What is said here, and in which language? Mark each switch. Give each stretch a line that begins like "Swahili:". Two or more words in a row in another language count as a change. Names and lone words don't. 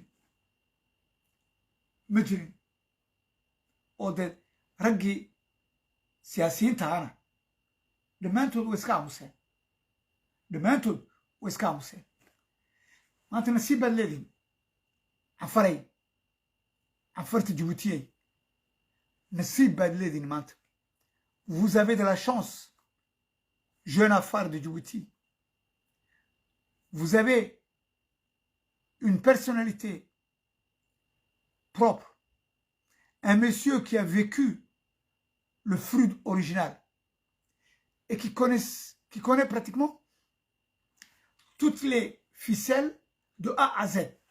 Somali: jirin oo dee raggii siyaasiyiinta ahana dhammaantood way iska aamuseen maanta nasiib baad leedihin canfarta jabuutiyey nasiib baad leedihin maanta
French: vous avez de la chance jeune affaire de Djibouti vous avez une personnalité propre un monsieur qui a vécu le fruit original et qui connaît pratiquement toutes les ficelles de A à Z.